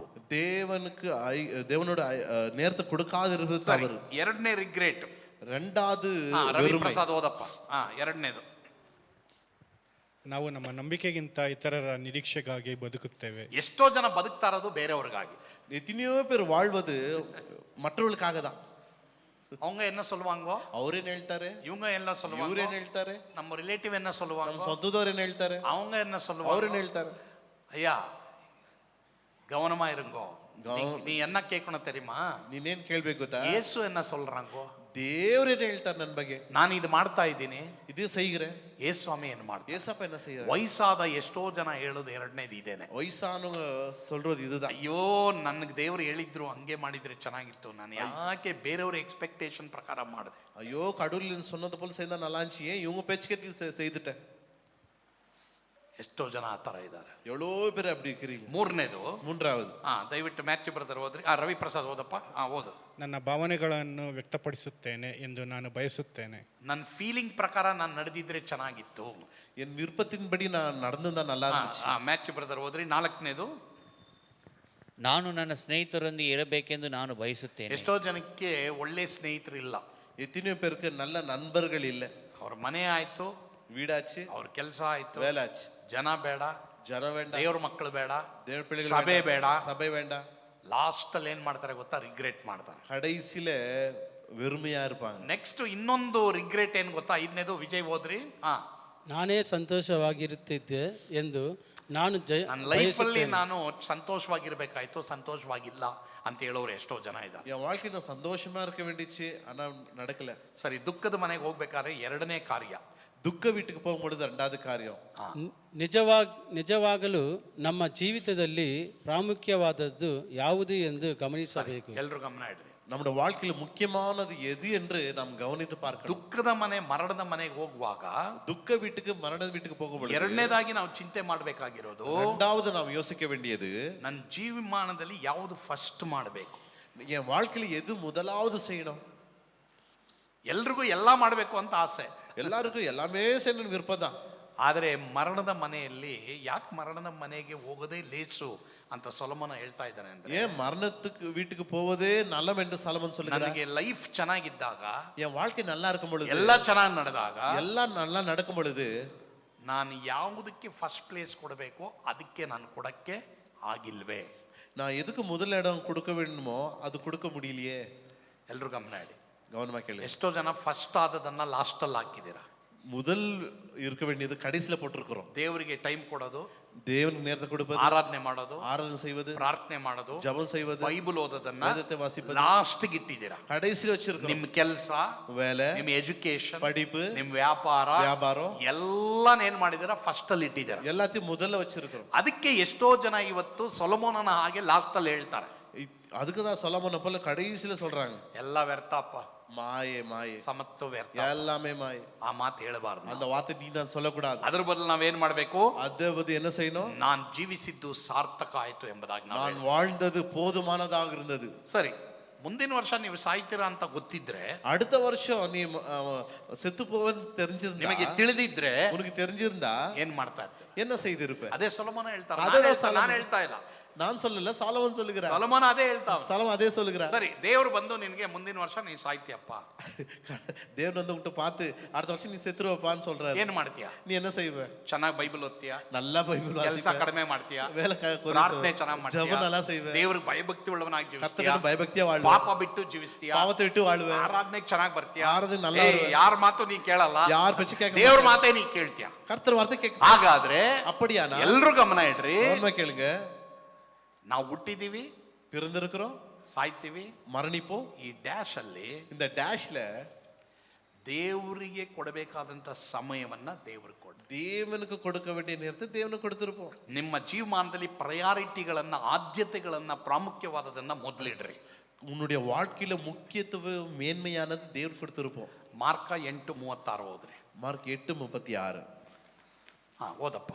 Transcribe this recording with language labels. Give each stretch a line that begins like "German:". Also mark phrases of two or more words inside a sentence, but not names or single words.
Tamil: தேவனுக்கு தேவனோட நேரத்தை கொடுக்காது இருப்பது தவறு.
Kannada: ಎರಡನೇ ರಿಗ್ರೆಟ್.
Tamil: ரெண்டாவது
Kannada: ರವಿ
Tamil: வெறுமை.
Kannada: ಪ್ರಸಾದ್ ಓದಪ್ಪ. ಎರಡನೇದು, ನಾವು ನಮ್ಮ ನಂಬಿಕೆಗಿಂತ ಇತರರ ನಿರೀಕ್ಷೆಗಾಗಿ ಬದುಕುತ್ತೇವೆ. ಎಷ್ಟೋ ಜನ ಬದುಕ್ತಾ ಇರೋದು ಬೇರೆಯವ್ರಿಗಾಗಿ.
Tamil: எத்தனையோ பேர் வாழ்வது மற்றவர்களுக்காக தான். அவங்க என்ன சொல்லுவாங்க,
Kannada: ಅವ್ರೇನ್ ಹೇಳ್ತಾರೆ,
Tamil: இவங்க என்ன சொல்லுவாங்க,
Kannada: ಇವ್ರೇನ್ ಹೇಳ್ತಾರೆ,
Tamil: நம்ம ರಿಲೇಟಿವ್ என்ன
Kannada: ನಮ್ಮ
Tamil: சொல்லுவாங்க,
Kannada: சொந்தದವ್ರು ಏನ್ ಹೇಳ್ತಾರೆ,
Tamil: அவங்க என்ன சொல்லுவாங்க,
Kannada: ಅವ್ರೇನ್ ಹೇಳ್ತಾರೆ.
Tamil: ஐயா கவனமா இருங்கோ, நீ என்ன கேட்கணும் தெரியுமா,
Kannada: ನೀನೇನ್ ಕೇಳ್ಬೇಕು ಗೊತ್ತಾ,
Tamil: ಯೇಸು என்ன சொல்றாங்கೋ,
Kannada: ದೇವ್ರೇನ್ ಹೇಳ್ತಾರೆ ನನ್ನ ಬಗ್ಗೆ, ನಾನು ಇದು ಮಾಡ್ತಾ ಇದ್ದೀನಿ,
Tamil: ಇದು செய்கிறேன்.
Kannada: ಯೇಸು ಸ್ವಾಮಿ ಏನು ಮಾಡ್ತಾರೆ.
Tamil: ஏசப்பா என்ன செய்யறாரு?
Kannada: ವಯಸ್ಸಾದ ಎಷ್ಟೋ ಜನ ಹೇಳೋದು ಎರಡನೇದು ಇದೇನೆ.
Tamil: ವಯಸ್ಸಾನவங்க சொல்றது இதுதான்.
Kannada: ಅಯ್ಯೋ ನನಗೆ ದೇವ್ರು ಹೇಳಿದ್ರು ಹಂಗೆ ಮಾಡಿದ್ರೆ ಚೆನ್ನಾಗಿತ್ತು, ನಾನು ಯಾಕೆ ಬೇರೆಯವ್ರ ಎಕ್ಸ್ಪೆಕ್ಟೇಷನ್ ಪ್ರಕಾರ ಮಾಡಿದೆ.
Tamil: ஐயோ கடவுள் சொன்னது போல செய்தா நல்லா இருந்துச்சு, ஏன் இவங்க பேச்சுக்கே செய்துட்டேன்.
Kannada: ಎಷ್ಟೋ ಜನ ಆ ಥರ ಇದ್ದಾರೆ.
Tamil: எவ்வளோ பேர் அப்படி இருக்கிறீங்க.
Kannada: ಮೂರನೇದು,
Tamil: மூன்றாவது,
Kannada: ದಯವಿಟ್ಟು ಮ್ಯಾಥ್ಯೂ ಬ್ರದರ್ ಓದ್ರಿ. ರವಿ ಪ್ರಸಾದ್ ಓದಪ್ಪ. ಓದು. ನನ್ನ ಭಾವನೆಗಳನ್ನು ವ್ಯಕ್ತಪಡಿಸುತ್ತೇನೆ ಎಂದು ನಾನು ಬಯಸುತ್ತೇನೆ. ನನ್ನ ಫೀಲಿಂಗ್ ಪ್ರಕಾರ ನಾನು ನಡೆದಿದ್ರೆ ಚೆನ್ನಾಗಿತ್ತು.
Tamil: என் விருப்பத்தின்படி நான் நடந்திருந்தா நல்லா இருந்துச்சு.
Kannada: ಮ್ಯಾಥ್ಯೂ ಬ್ರದರ್ ಓದ್ರಿ. ನಾಲ್ಕನೇದು, ನಾನು ನನ್ನ ಸ್ನೇಹಿತರೊಂದಿಗೆ ಇರಬೇಕೆಂದು ನಾನು ಬಯಸುತ್ತೇನೆ. ಎಷ್ಟೋ ಜನಕ್ಕೆ ಒಳ್ಳೆ ಸ್ನೇಹಿತರು ಇಲ್ಲ.
Tamil: எத்தனையோ பேருக்கு நல்ல நண்பர்கள் இல்ல.
Kannada: ಅವ್ರ ಮನೆ ಆಯ್ತು,
Tamil: வீடாச்சு,
Kannada: ಅವ್ರ ಕೆಲಸ ಆಯ್ತು,
Tamil: வேலாச்சு,
Kannada: ಜನ ಬೇಡ,
Tamil: ஜன வேண்டாம்,
Kannada: ದೇವ್ರ ಮಕ್ಕಳು ಬೇಡ,
Tamil: தேவ பிள்ளைகள்
Kannada: ಸಭೆ ಬೇಡ.
Tamil: சபை வேண்டாம்.
Kannada: ಲಾಸ್ಟ್ ಅಲ್ಲಿ ಏನ್ ಮಾಡ್ತಾರೆ ಗೊತ್ತಾ, ರಿಗ್ರೆಟ್ ಮಾಡ್ತಾರೆ.
Tamil: கடைசியில வெறுமையா இருப்பாங்க.
Kannada: ನೆಕ್ಸ್ಟ್ ಇನ್ನೊಂದು ರಿಗ್ರೆಟ್ ಏನ್ ಗೊತ್ತಾ, ಐದನೇದು, ವಿಜಯ್ ಓದ್ರಿ. ನಾನೇ ಸಂತೋಷವಾಗಿರುತ್ತಿದ್ದೆ ಎಂದು ನಾನು ನನ್ನ ಲೈಫಲ್ಲಿ ನಾನು ಸಂತೋಷವಾಗಿರ್ಬೇಕಾಯ್ತು, ಸಂತೋಷವಾಗಿಲ್ಲ ಅಂತ ಹೇಳೋರು ಎಷ್ಟೋ ಜನ ಇದ್ದಾರೆ.
Tamil: என் வாழ்க்கை நான் சந்தோஷமா இருக்க வேண்டிச்சு, ஆனா நடக்கல.
Kannada: ಸರಿ, ದುಃಖದ ಮನೆಗೆ ಹೋಗ್ಬೇಕಾದ್ರೆ ಎರಡನೇ ಕಾರ್ಯ,
Tamil: துக்க வீட்டுக்கு போகும்பொழுது ரெண்டாவது காரியம்,
Kannada: ನಿಜವಾಗಲೂ ನಮ್ಮ ಜೀವಿತದಲ್ಲಿ ಪ್ರಾಮುಖ್ಯವಾದದ್ದು ಯಾವುದು ಎಂದು ಗಮನಿಸಬೇಕು. ಎಲ್ರು ಗಮನ ಇಡ್ರಿ.
Tamil: நம்முடைய வாழ்க்கையில முக்கியமானது எது என்று நாம் கவனித்து பார்க்கணும்.
Kannada: ದುಃಖದ ಮನೆ, ಮರಣದ ಮನೆಗೆ ಹೋಗುವಾಗ
Tamil: துக்க வீட்டுக்கு மரண வீட்டுக்கு போகும்பொழுது
Kannada: ಎರಡನೇದಾಗಿ ನಾವು ಚಿಂತೆ ಮಾಡಬೇಕಾಗಿರೋದು,
Tamil: இரண்டாவது நாம் யோசிக்க வேண்டியது,
Kannada: ನನ್ನ ಜೀವಮಾನದಲ್ಲಿ ಯಾವುದು ಫಸ್ಟ್ ಮಾಡಬೇಕು,
Tamil: என் வாழ்க்கையில எது முதலாவது செய்யணும்.
Kannada: ಎಲ್ರಿಗೂ ಎಲ್ಲ ಮಾಡಬೇಕು ಅಂತ ಆಸೆ,
Tamil: எல்லாருக்கும் எல்லாமே செய்யணும் விருப்பம் தான்.
Kannada: ಆದರೆ ಮರಣದ ಮನೆಯಲ್ಲಿ ಯಾಕೆ ಮರಣದ ಮನೆಗೆ ಹೋಗೋದೇ ಲೇಸು ಅಂತ ಸೊಲೊಮೋನ ಹೇಳ್ತಾ ಇದ್ದಾನೆ ಅಂದ್ರೆ,
Tamil: ஏன் மரணத்துக்கு வீட்டுக்கு போவதே நல்லம் என்று சாலமன் சொல்லுகிறார்.
Kannada: ನನಗೆ ಲೈಫ್ ಚೆನ್ನಾಗಿದ್ದಾಗ,
Tamil: என் வாழ்க்கை நல்லா இருக்கும் பொழுது,
Kannada: ಎಲ್ಲ ಚೆನ್ನಾಗಿ ನಡೆದಾಗ,
Tamil: எல்லாம் நல்லா நடக்கும் பொழுது
Kannada: ನಾನು ಯಾವುದಕ್ಕೆ
English: first place
Kannada: ಕೊಡಬೇಕೋ ಅದಕ್ಕೆ ನಾನು ಕೊಡಕ್ಕೆ ಆಗಿಲ್ವೇ?
Tamil: நான் எதுக்கு முதல் இடம் கொடுக்க வேண்டுமோ அது கொடுக்க முடியலையே.
Kannada: ಎಲ್ರು ಗಮನ ಇಡಿ.
Tamil: கவனமா கேளு.
Kannada: ಎಷ್ಟೋ ಜನ ಫಸ್ಟ್ ಆದದನ್ನ ಲಾಸ್ಟಲ್ಲಿ ಹಾಕಿದ್ದೀರಾ.
Tamil: முதல் இருக்க வேண்டியது கடைசியில போட்டிருக்கிறோம்.
Kannada: ದೇವರಿಗೆ ಟೈಮ್ ಕೊಡೋದು,
Tamil: தேவனுக்கு நேரத்தை கொடுப்பது,
Kannada: ಆರಾಧನೆ ಮಾಡೋದು,
Tamil: ஆராதனை செய்வது,
Kannada: ಪ್ರಾರ್ಥನೆ ಮಾಡೋದು,
Tamil: ஜெபம் செய்வது,
Kannada: ಬೈಬಲ್ ಓದೋದನ್ನ
Tamil: வேதத்தை வாசிப்பது
Kannada: ಲಾಸ್ಟ್ಗೆ ಇಟ್ಟಿದ್ದೀರಾ.
Tamil: கடைசியில வச்சிருக்கிறோம்.
Kannada: ನಿಮ್ ಕೆಲಸ,
Tamil: வேலை,
Kannada: ನಿಮ್ ಎಜುಕೇಶನ್,
Tamil: படிப்பு,
Kannada: ನಿಮ್ ವ್ಯಾಪಾರ,
Tamil: வியாபாரம்
Kannada: ಎಲ್ಲಾನ್ ಏನ್ ಮಾಡಿದಿರಾ? ಫಸ್ಟ್ ಅಲ್ಲಿ ಇಟ್ಟಿದ್ದೀರಾ.
Tamil: எல்லாத்தையும் முதல்ல வச்சிருக்கிறோம்.
Kannada: ಅದಕ್ಕೆ ಎಷ್ಟೋ ಜನ ಇವತ್ತು ಸೊಲೊಮೋನನ ಹಾಗೆ ಲಾಸ್ಟ್ ಅಲ್ಲಿ ಹೇಳ್ತಾರೆ,
Tamil: அதுக்கு தான் சொலமோனை போல கடைசியில சொல்றாங்க,
Kannada: ಎಲ್ಲ ವ್ಯರ್ಥಪ್ಪ,
Tamil: மாயே மாயே,
Kannada: ಸಮತ್ತು ವ್ಯರ್ಥ.
Tamil: எல்லாமே மாயே.
Kannada: ಆ ಮಾತು ಹೇಳಬಾರ್ದು.
Tamil: அந்த வார்த்தை நீ நான் சொல்லக்கூடாது.
Kannada: ಅದ್ರ ಬದಲು ನಾವೇನ್ ಮಾಡ್ಬೇಕು?
Tamil: அதை பத்தி என்ன செய்யணும்?
Kannada: ನಾನ್ ಜೀವಿಸಿದ್ದು ಸಾರ್ಥಕ ಆಯ್ತು ಎಂಬುದಾಗಿ ನಾವು
Tamil: நான் வாழ்ந்தது போதுமானதாக இருந்தது.
Kannada: ಸರಿ, ಮುಂದಿನ ವರ್ಷ ನೀವು ಸಾಯ್ತೀರಾ ಅಂತ ಗೊತ್ತಿದ್ರೆ,
Tamil: அடுத்த வருஷம் நீ செத்து போவன்னு தெரிஞ்சிருந்தா,
Kannada: ನಿಮಗೆ ತಿಳಿದಿದ್ರೆ
Tamil: உனக்கு தெரிஞ்சிருந்தா
Kannada: ಏನ್ ಮಾಡ್ತಾ ಇರ್ತೀರ?
Tamil: என்ன செய்திருப்ப?
Kannada: ಅದೇ ಸೊಲೊಮೋನ ಹೇಳ್ತಾರೆ, ಅದೇ ನಾನು ಸೊಲೊಮೋನ. ಹೇಳ್ತಾ ಇಲ್ಲ,
Tamil: நான் சொல்லல, சாலமோன் சொல்லுகிறார்.
Kannada: ಸೊಲೊಮೋನ ಅದೇ ಹೇಳ್ತಾವ.
Tamil: சாலமோன் அதே சொல்லுகிறார்.
Kannada: ಸರಿ, ದೇವ್ರು ಬಂದು ನಿನ್ಗೆ ಮುಂದಿನ ವರ್ಷ ನೀನ್ ಸಾಯ್ತೀಯಪ್ಪ,
Tamil: தேவன் வந்து உன்கிட்ட பார்த்து அடுத்த வருஷம் நீ செத்துருவப்பான்னு சொல்றாரு.
Kannada: ಏನ್ ಮಾಡ್ತೀಯ?
Tamil: நீ என்ன செய்வ?
Kannada: ಚೆನ್ನಾಗಿ ಬೈಬಲ್ ಓದ್ತೀಯ,
Tamil: நல்லா பைபிள்
Kannada: ಕೆಲಸ
Tamil: வாசிப்ப,
Kannada: ಕಡಿಮೆ ಮಾಡ್ತೀಯ,
Tamil: வேலை
Kannada: ಪ್ರಾರ್ಥನೆ ಚೆನ್ನಾಗಿ ಮಾಡ್ತೀಯ,
Tamil: ஜெபம் நல்லா செய்வ,
Kannada: ದೇವ್ರಿಗೆ ಭಯಭಕ್ತಿ ಉಳ್ಳವನಾಗಿ ಜೀವಿಸ್ತೀಯ,
Tamil: கர்த்தருக்கு பயபக்தியா வாழ்வ,
Kannada: ಪಾಪ ಬಿಟ್ಟು ಜೀವಿಸ್ತೀಯ,
Tamil: பாவத்தை விட்டு வாழ்வ,
Kannada: ಆರಾಧನೆಗೆ ಚೆನ್ನಾಗಿ ಬರ್ತೀಯ,
Tamil: ಆರಾಧನೆ நல்லா வருவ,
Kannada: ಯಾರ ಮಾತು ನೀ ಕೇಳಲ್ಲ,
Tamil: யார் பேச்சு கேட்க
Kannada: ದೇವ್ರ
Tamil: மாட்டே,
Kannada: ಮಾತೇ ನೀ ಕೇಳ್ತೀಯ.
Tamil: கர்த்தர் வார்த்தை கேட்க.
Kannada: ಹಾಗಾದ್ರೆ
Tamil: அப்படியானா
Kannada: ಎಲ್ರು ಗಮನ ಇಡ್ರಿ,
Tamil: கவனமா கேளுங்க.
Kannada: ನಾವು ಹುಟ್ಟಿದೀವಿ,
Tamil: பிறந்திருக்கிறோம்,
Kannada: ಸಾಯ್ತೀವಿ,
Tamil: மரணிப்போம்.
Kannada: ಈ ಡ್ಯಾಶ್ ಅಲ್ಲಿ
Tamil: இந்த டேஷ்ல
Kannada: ದೇವರಿಗೆ ಕೊಡಬೇಕಾದಂತ ಸಮಯವನ್ನ ದೇವ್ರಿಗೆ ಕೊಡಿ.
Tamil: தேவனுக்கு கொடுக்க வேண்டிய நேரத்தை தேவனுக்கு கொடுத்திருப்போம்.
Kannada: ನಿಮ್ಮ ಜೀವಮಾನದಲ್ಲಿ ಪ್ರಯಾರಿಟಿಗಳನ್ನ, ಆದ್ಯತೆಗಳನ್ನ, ಪ್ರಾಮುಖ್ಯವಾದದನ್ನ ಮೊದಲಿಡ್ರಿ.
Tamil: உன்னுடைய வாழ்க்கையில முக்கியத்துவம் மேன்மையானது தேவன் கொடுத்திருப்போம்.
Kannada: ಮಾರ್ಕ 8:36 ಹೋದ್ರಿ.
Tamil: மார்க் 8:36.
Kannada: ಓದಪ್ಪ.